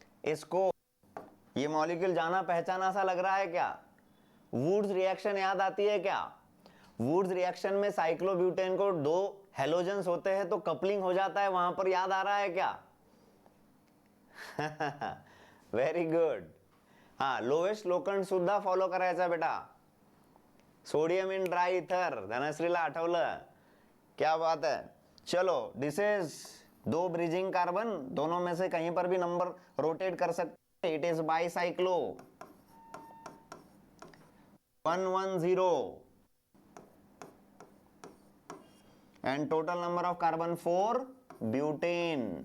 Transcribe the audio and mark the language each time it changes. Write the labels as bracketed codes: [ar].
[hi] इसको ये मॉलिक्यूल जाना पहचाना सा लग रहा है क्या? वुड्स रिएक्शन याद आती है क्या? वुड्स रिएक्शन में साइक्लोब्यूटेन को 2 हेलोजन्स होते हैं तो कपलिंग हो जाता है, वहां पर याद आ रहा है क्या? [en] Very good. [mr] हा, लोवेस्ट लोखंड सुद्धा फॉलो करायचा बेटा. सोडियम इन ड्राई इथर, धनश्रीला आठवलं. [hi] क्या बात है. चलो, [en] this is 2 bridging carbon, [hi] दोनों में से कहीं पर भी नंबर रोटेट कर सकते. [en] It is bicyclo. 110 and total number of carbon 4. Butane.